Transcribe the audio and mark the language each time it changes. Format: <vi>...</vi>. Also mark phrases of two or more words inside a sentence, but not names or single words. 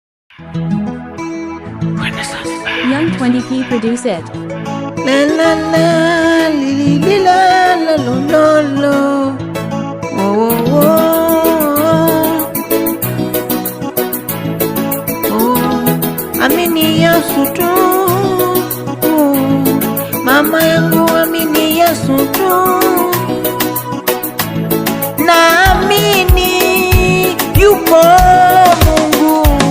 <en>Young 20p produce it. La la la, li li la la lo lo lo. Oh oh oh.</en> <sw>Amini Yesu tu. Mama yangu amini Yesu tu. Naamini yupo Mungu.</sw>